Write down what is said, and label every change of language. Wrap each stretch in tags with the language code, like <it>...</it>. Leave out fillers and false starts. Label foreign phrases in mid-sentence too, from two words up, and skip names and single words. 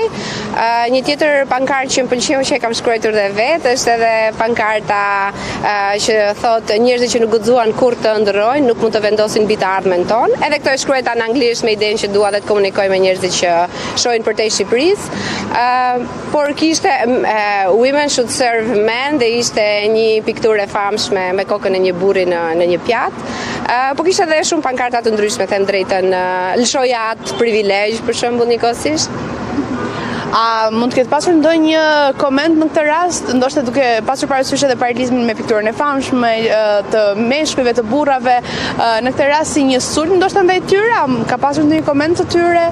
<sq>Një tjetër pankartë që më pëlqeu që e kam shkruar dhe vetë është edhe pankarta që thotë njerëzit që nuk guxuan kurrë të ëndrrojnë, nuk mund të vendosin mbi të ardhmen tonë. Edhe këto e shkruajta në anglisht me idenë që dua dhe të komunikoj me njerëzit që shohin përtej Shqipërisë. Por kishte</sq> <en>Women should serve men</en> <sq>dhe ishte një pikturë e famshme me kokën e një burri në një pjatë. Po kishte edhe shumë pankarta të ndryshme, them drejtën, lëshoja atë privilegj për shembull njëkohësisht. A mund të ketë pasur ndonjë koment në këtë rast, ndoshta duke pasur parasysh edhe paralelizmin me pikturën e famshme të meshkujve, të burrave, në këtë rast si një sulm ndoshta ndaj tyre, ka pasur ndonjë koment të tyre?</sq>